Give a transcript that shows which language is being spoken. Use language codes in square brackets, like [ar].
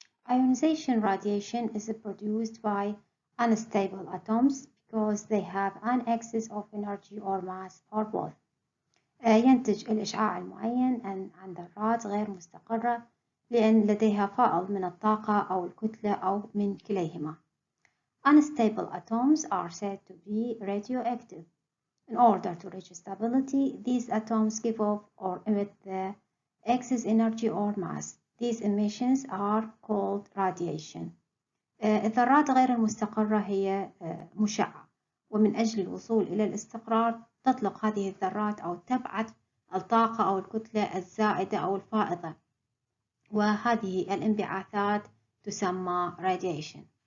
[en] Ionization radiation is produced by unstable atoms because they have an excess of energy or mass or both. [ar] ينتج الإشعاع المعين عن ذرات غير مستقرة لأن لديها فائض من الطاقة أو الكتلة أو من كليهما. [en] Unstable atoms are said to be radioactive. In order to reach stability, these atoms give off or emit the excess energy or mass. These emissions are called radiation. [ar] الذرات غير المستقرة هي مشعة، ومن أجل الوصول إلى الاستقرار تطلق هذه الذرات أو تبعث الطاقة أو الكتلة الزائدة أو الفائضة، وهذه الانبعاثات تسمى radiation.